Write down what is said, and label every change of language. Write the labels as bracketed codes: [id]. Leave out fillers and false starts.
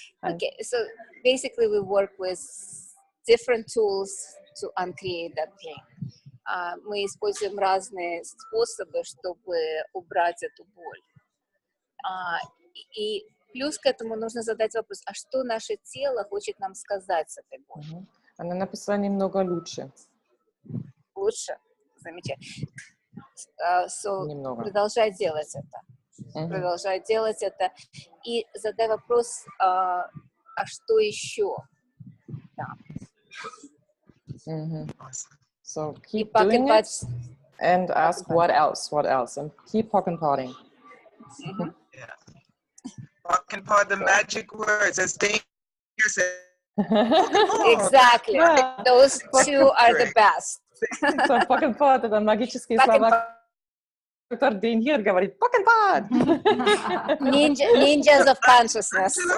[en] Okay, so basically we work with different tools to uncreate that pain. [ru] Мы используем разные способы, чтобы убрать эту боль. И плюс к этому нужно задать вопрос, а что наше тело хочет нам сказать с этой болью? Она написала немного лучше. Лучше? Замечательно. Продолжай делать это. Продолжай делать это. И задай вопрос, а что еще? Да. [en] So keep doing it and ask what else, and keep pack and parting. Pack and part the magic words, as Dane said. Exactly. Those two are the best. [ru] So pack and part — это магические слова, которые Дейн говорит. [en] Pack and part. Ninjas of consciousness.